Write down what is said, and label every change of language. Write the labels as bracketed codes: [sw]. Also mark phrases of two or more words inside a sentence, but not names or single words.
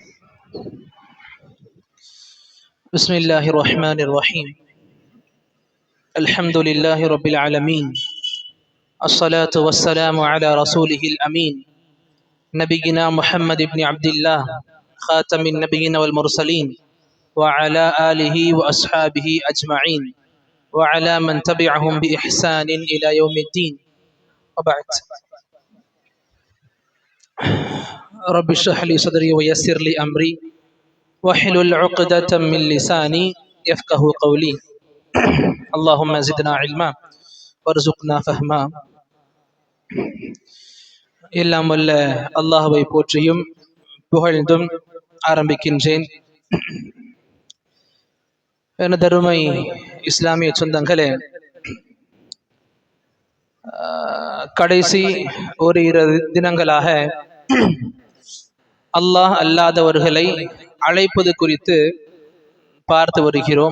[ar] بسم الله الرحمن الرحيم الحمد لله رب العالمين الصلاة والسلام على رسوله الأمين نبينا محمد بن عبد الله خاتم النبيين والمرسلين وعلى آله وأصحابه أجمعين وعلى من تبعهم بإحسان إلى يوم الدين وبعد. رب اشرح لي صدري ويسر لي أمري واحلل عقدة من لساني يفقه قولي. اللهم زدنا علما وارزقنا فهما. [ta] எல்லாம் வல்ல அல்லாஹ்வை போற்றியும் புகழ்ந்தும் ஆரம்பிக்கின்றேன். எனதருமை இஸ்லாமிய சொந்தங்களே, கடைசி ஓரிரு தினங்களாக அல்லாஹ் அல்லாதவர்களை அழைப்பது குறித்து பார்த்து வருகிறோம்.